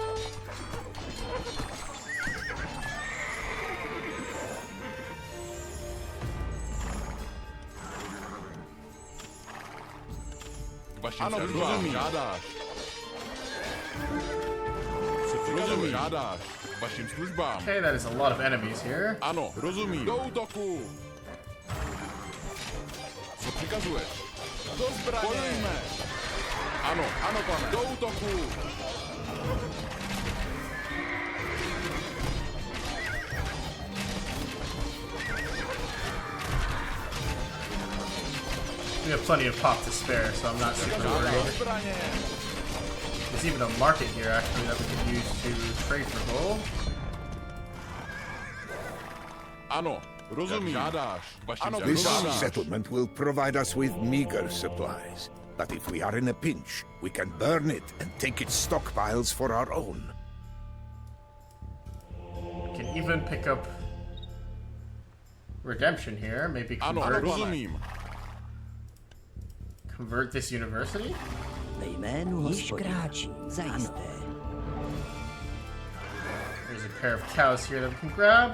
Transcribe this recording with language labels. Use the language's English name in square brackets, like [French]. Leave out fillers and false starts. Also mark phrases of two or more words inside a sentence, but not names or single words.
[Czech] Vašim službám. Žádáš. Co přikazuješ? Žádáš. Vašim službám. [English] Okay, that is a lot of enemies here. [Czech] Ano, rozumím. Do útoku. Co přikazuješ? Do zbraně. Bojujme. Ano, ano, pane. Do útoku. [English] We have plenty of pop to spare, so I'm not super worried. [Czech] Zbraně. [English] There's even a market here, actually, that we can use to trade for gold. [Czech] Ano, rozumím. Žádáš. Vašim [English] This [Czech] službám. Žádáš. [English] settlement will provide us with meager supplies. But if we are in a pinch, we can burn it and take its stockpiles for our own. We can even pick up redemption here. Maybe [Czech] Ano, rozumím. [English] convert this university. [Czech] Ve jménu Hospodina. Zajisté. [English] There's a pair of cows here that we can grab.